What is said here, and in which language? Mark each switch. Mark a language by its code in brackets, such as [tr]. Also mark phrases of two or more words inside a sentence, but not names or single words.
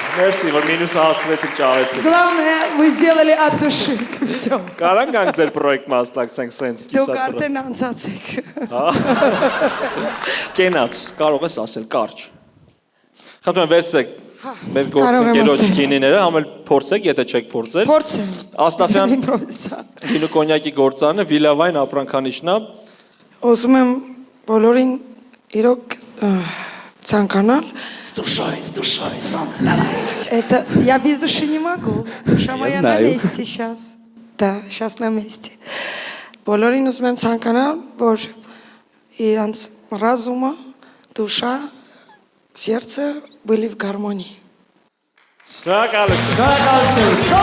[hy] մերսի, որ մինուսը հասցրեցիք ճարեցիք։ [ru] Главное, вы сделали от души. Это все. [hy] Կարան գանք ձեր պրոյեկտ մասնակցենք սենց Դուք կիսատ։ արդեն անցացեք։ Կենաց, կարող ես ասել կարճ։ Խնդրում եմ վերցրեք մեր կարող եմ գործընկերոջ ասել։ գինիները, համել փորձեք, եթե չեք փորձել։ Փորձեմ։ Աստաֆյան Իմպրովիզա։ գինու կոնյակի գործարանը Վիլավայն ապրանքանիշնա։ Ուզում եմ բոլորին իրոք ցանկանալ. [ru] С душой, Сона, давай. Это я без души не могу. Душа моя на знаю. месте сейчас. Да, сейчас на месте. [hy] Բոլորին ուզում եմ ցանկանալ, որ իրանց [ru] разума, душа, сердце были в гармонии. [hy] Շնորհակալություն։